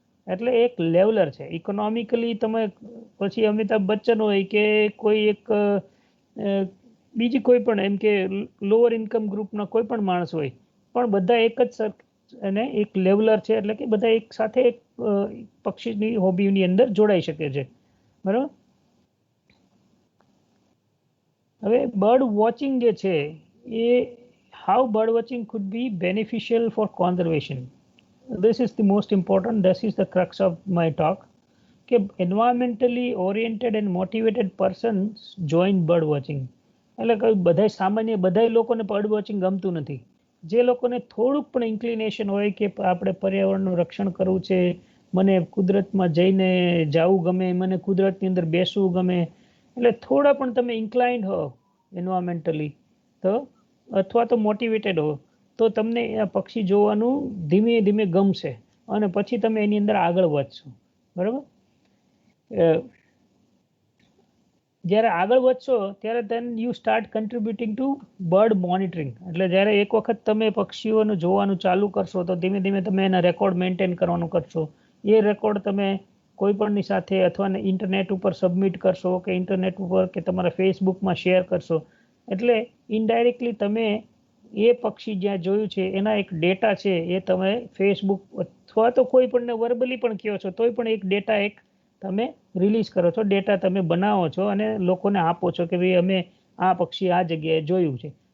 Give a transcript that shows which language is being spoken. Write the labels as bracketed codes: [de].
[gu] એટલે એક લેવલર છે. ઇકોનોમિકલી તમે પછી અમિતાભ બચ્ચન હોય કે કોઈ એક બીજી કોઈ પણ એમ કે લોઅર ઇન્કમ ગ્રુપના કોઈ પણ માણસ હોય, પણ બધા એક જ અને એક લેવલર છે, એટલે કે બધા એક સાથે એક પક્ષીની હોબીની અંદર જોડાઈ શકે છે, બરાબર. હવે બર્ડ વોચિંગ જે છે એ [en] How bird watching could be beneficial for conservation. This is the most important, this is the crux of my talk, કે environmentally oriented and motivated persons join bird watching. [gu] એટલે કે બધા સામાન્ય બધા લોકોને બર્ડ વોચિંગ ગમતું નથી. જે લોકોને થોડુંક પણ ઇન્ક્લિનેશન હોય કે આપણે પર્યાવરણનું રક્ષણ કરવું છે, મને કુદરતમાં જઈને જવું ગમે, મને કુદરતની અંદર બેસવું ગમે, એટલે થોડા પણ તમે ઇન્ક્લાઇન્ડ હો એન્વાયરમેન્ટલી તો, અથવા તો મોટિવેટેડ હો, તો તમને આ પક્ષી જોવાનું ધીમે ધીમે ગમશે અને પછી તમે એની અંદર આગળ વધશો, બરાબર. જ્યારે આગળ વધશો ત્યારે [en] then you start contributing to bird monitoring. [gu] એટલે જ્યારે એક વખત તમે પક્ષીઓનું જોવાનું ચાલુ કરશો તો ધીમે ધીમે તમે એના રેકોર્ડ મેન્ટેન કરવાનું કરશો. એ રેકોર્ડ તમે કોઈ પણની સાથે અથવા ઇન્ટરનેટ ઉપર સબમિટ કરશો કે ઇન્ટરનેટ ઉપર કે તમારા ફેસબુકમાં શેર કરશો. એટલે ઇનડાયરેક્ટલી તમે એ પક્ષી જ્યાં જોયું છે એના એક ડેટા છે એ તમે ફેસબુક અથવા તો કોઈ પણને વર્બલી પણ કહો છો તોય પણ એક ડેટા એક તમે રિલીઝ કરો છો, ડેટા તમે બનાવો છો અને લોકોને આપો છો કે ભાઈ અમે આ પક્ષી આ જગ્યાએ જોયું છે.